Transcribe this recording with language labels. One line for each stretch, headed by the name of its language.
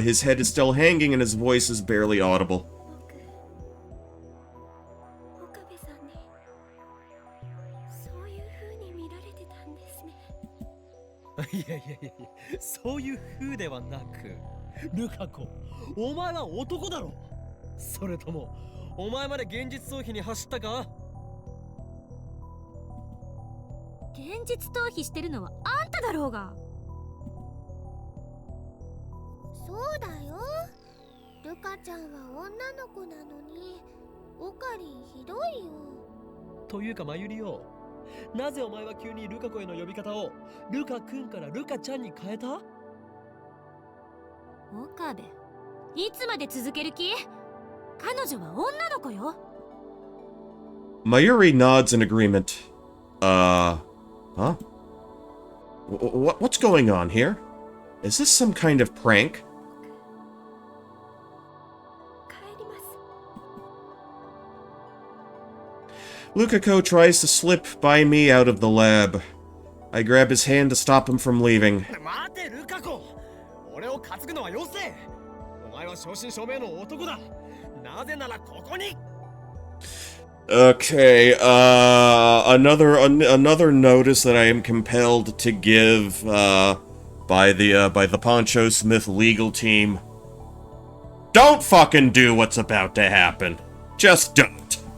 English: His head is still hanging and his voice is barely audible.
Japanese: 岡部さんにそういう風に見られてたんですね。いやいやいやいや、そういう風ではなく、ルカ子、お前は男だろ。それともお前まで現実逃避に走ったか？現実逃避してるのはあんただろうが。そうだよ。ルカちゃんは女の子なのに、オカリンひどいよ。というかマユリよ、なぜお前は急にルカ子への呼び方をルカくんからルカちゃんに変えた？岡部、いつまで続ける気？彼女は女の子よ。
English: Mayuri nods in agreement. Huh? What's going on here? Is this some kind of prank?
Japanese: 帰ります。
English: Lukako tries to slip by me out of the lab. I grab his hand to stop him from leaving.
Japanese: 待てルカ子、俺を担ぐのはよせ。お前は正真正銘の男だ。なぜならここに。
English: Okay, another notice that I am compelled to give, by the Poncho Smith legal team. Don't fucking do what's about to happen. Just don't.